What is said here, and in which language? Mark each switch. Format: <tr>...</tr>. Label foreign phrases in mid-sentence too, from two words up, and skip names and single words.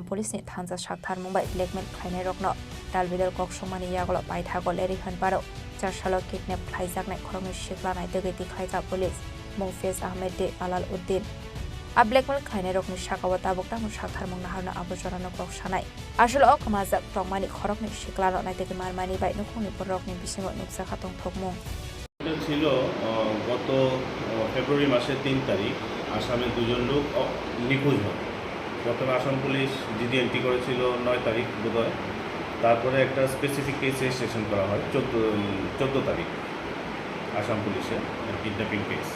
<trp>police ni thanja shakthar mumbai blackmail khaine rokno dalbidal koksomani yagolo paithago leri khanparo charshalo kidnap khaijaknai khorokni shikla nai degeti khaika police mungfez ahmed de alal uddin a blackmail khaine rokni shakawata bokta mu shakthar mung naharna abojorano kok sanai asol ok mazak prongmani khorokni shikla ro naiteki marmani bai nukhuni porokni bisingo nuksa khatong thokmung</trp> <bn>ছিল গত ফেব্রুয়ারি মাসের 3 তারিখ আসামে দুজন লোক নিখোঁজ হয়। প্রথমে আসাম পুলিশ</bn> <en>GD entry</en> <bn>করেছিল 9 তারিখ বোধহয়, তারপরে একটা</bn> <en>specific case registration</en> <bn>করা হয় 14 তারিখ আসাম পুলিশে</bn> <en>kidnapping case.</en>